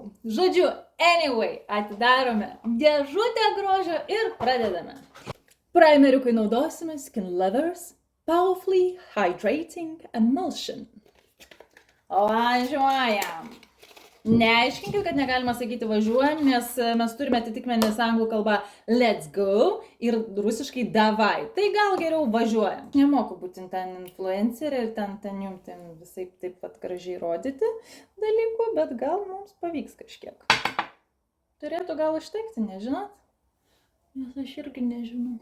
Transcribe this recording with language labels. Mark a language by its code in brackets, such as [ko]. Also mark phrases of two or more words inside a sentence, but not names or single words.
[lt] Žodžiu, anyway, atidarome dėžutę grožio ir pradedame. Primeriu, kai naudosime Skin Lovers Powerfully Hydrating Emulsion. Važiuojam. Neaiškinkit, kad negalima sakyti važiuojam, nes mes turime atitikmenis anglų kalbą [en] let's go [lt] ir rusiškai davai. Tai gal geriau važiuojam. Nemoku būti ten influencerė ir ten jums visai taip pat gražiai rodyti dalykų, bet gal mums pavyks kažkiek. Turėtų gal užtekti, nežinot? Nes aš irgi nežinau.